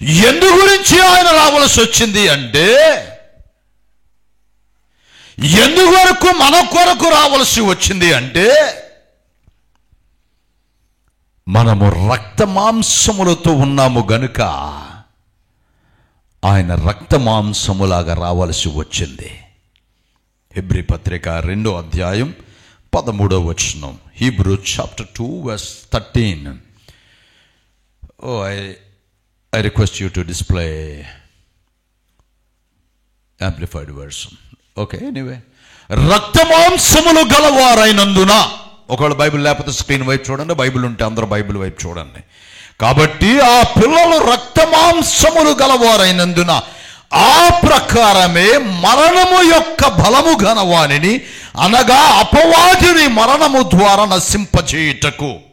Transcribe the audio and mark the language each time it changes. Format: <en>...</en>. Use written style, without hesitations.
<te>ఎందు గురించి ఆయన రావాల్సి వచ్చింది అంటే, ఎందువరకు మన కొరకు రావాల్సి వచ్చింది అంటే, మనము రక్త మాంసములతో ఉన్నాము గనుక ఆయన రక్త మాంసములాగా రావాల్సి వచ్చింది. హెబ్రీ పత్రిక 2వ అధ్యాయం 13వ వచనం.</te> <en>Hebrew chapter 2 verse 13. I request you to display amplified version. Okay, anyway.</en> <te>రక్త మాంసములు గలవారైనందున, ఒకవేళ బైబిల్ లేకపోతే స్క్రీన్ వైపు చూడండి, బైబిల్ ఉంటే అందరూ బైబిల్ వైపు చూడండి. కాబట్టి ఆ పిల్లలు రక్త మాంసములు గలవారైనందున ఆ ప్రకారమే మరణము యొక్క బలము గనవానిని, అనగా అపవాదిని మరణము ద్వారా నశింపజేయుటకు.</te>